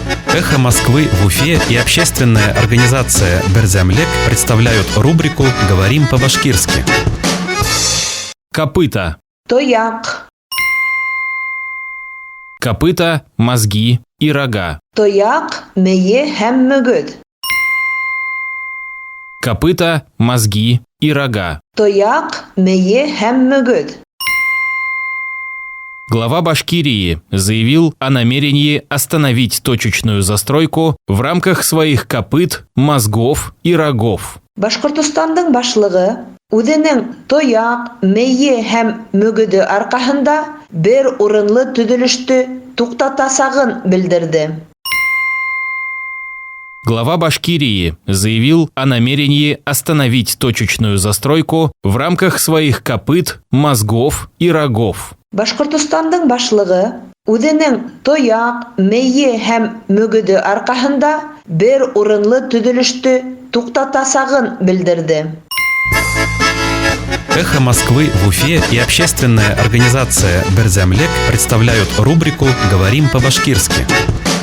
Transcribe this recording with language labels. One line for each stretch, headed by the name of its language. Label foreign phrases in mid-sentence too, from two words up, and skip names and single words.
Russian: «Эхо Москвы» в Уфе и общественная организация «Берзямлек» представляют рубрику «Говорим по-башкирски». Копыта.
Bashkir: Тояк.
Russian: Копыта, мозги и рога.
Bashkir: Тояк мeye һәм мөгөҙ.
Russian: Копыта, мозги и рога.
Bashkir: Тояк мeye һәм мөгөҙ.
Russian: Глава Башкирии заявил о намерении остановить точечную застройку в рамках своих копыт, мозгов и рогов.
Bashkir: Башҡортостандың башлығы үҙенең тояк, мейе һәм мөгөҙө арҡаһында бер урынлы төҙөлөштө туҡтатасағын белдерҙе.
Russian: Глава Башкирии заявил о намерении остановить точечную застройку в рамках своих копыт, мозгов и рогов.
Bashkir: Башҡортостандың башлығы үҙенең тояк, мейе һәм мөгөҙө арҡаһында бер урынлы төҙөлөштө туҡтатасағын белдерҙе.
Russian: «Эхо Москвы» в Уфе и общественная организация «Берзямлек» представляют рубрику «Говорим по-башкирски».